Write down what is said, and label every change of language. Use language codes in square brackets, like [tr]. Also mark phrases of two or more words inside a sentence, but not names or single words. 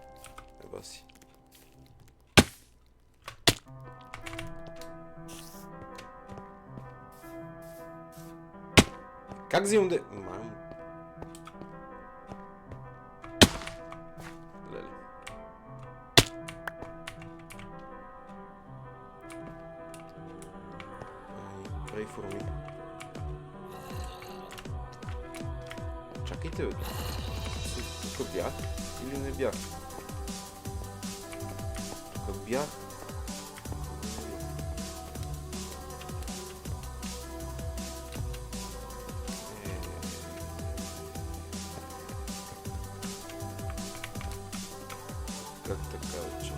[bg] Еба си. Как взимам де... Мам. Леле. [en] Pray for me. [bg] Чакайте, бе. Тук бях или не бях? Тук бях. Как така, че?